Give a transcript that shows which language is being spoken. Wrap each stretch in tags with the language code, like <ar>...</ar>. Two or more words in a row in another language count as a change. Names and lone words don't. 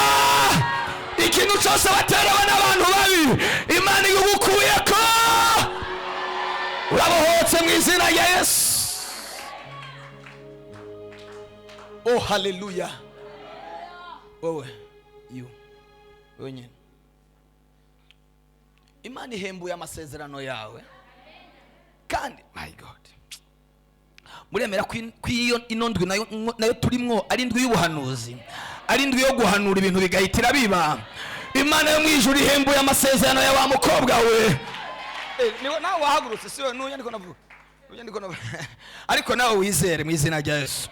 <rn>Ikintu cyose baterewe n'abantu babi, Imana igukuye ko urabohotse mu izina rya Yesu. Haleluya. Wewe nyine Imana ihembuye amasezerano yawe, kandi</rn> <en>my God,</en> <rn>muremera ko ino ndwi nayo turimwo ari indwi y'ubuhanuzi, ari indwi yo guhanura ibintu bigahitira biba. Imana yo mu ijuru ihembuye amasezerano ya wa mukobwa we. Nawe wahagurutse siwe nuye ndiko navuga, ariko nawe wizere mu izina rya Yesu.</rn>